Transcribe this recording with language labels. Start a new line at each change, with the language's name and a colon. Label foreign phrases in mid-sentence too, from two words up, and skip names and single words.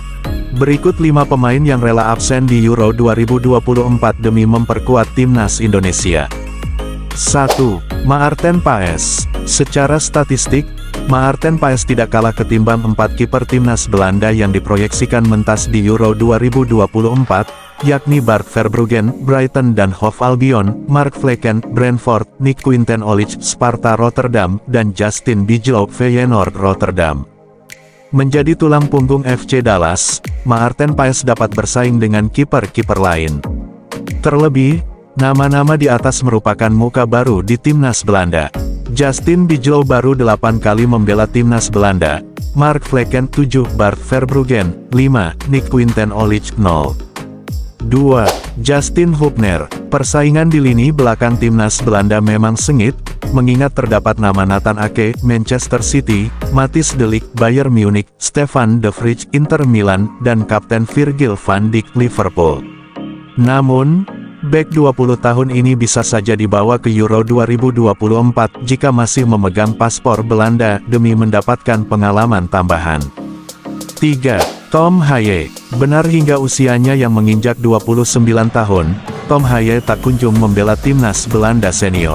Indonesian: Berikut 5 pemain yang rela absen di Euro 2024 demi memperkuat timnas Indonesia. 1. Maarten Paes. Secara statistik, Maarten Paes tidak kalah ketimbang 4 kiper timnas Belanda yang diproyeksikan mentas di Euro 2024, yakni Bart Verbruggen, Brighton dan Hove Albion, Mark Vlekken, Brentford, Nick Quinten-Olich, Sparta Rotterdam, dan Justin Bijlow, Feyenoord Rotterdam. Menjadi tulang punggung FC Dallas, Maarten Paes dapat bersaing dengan kiper-kiper lain. Terlebih, nama-nama di atas merupakan muka baru di timnas Belanda. Justin Bijlow baru 8 kali membela timnas Belanda, Mark Vlekken 7, Bart Verbruggen 5, Nick Quinten-Olich 0. 2. Justin Hubner. Persaingan di lini belakang timnas Belanda memang sengit, mengingat terdapat nama Nathan Ake, Manchester City, Matthijs de Ligt, Bayern Munich, Stefan de Vrij, Inter Milan, dan Kapten Virgil van Dijk, Liverpool. Namun, bek 20 tahun ini bisa saja dibawa ke Euro 2024 jika masih memegang paspor Belanda demi mendapatkan pengalaman tambahan. 3. Tom Haye. Benar hingga usianya yang menginjak 29 tahun, Tom Haye tak kunjung membela timnas Belanda senior.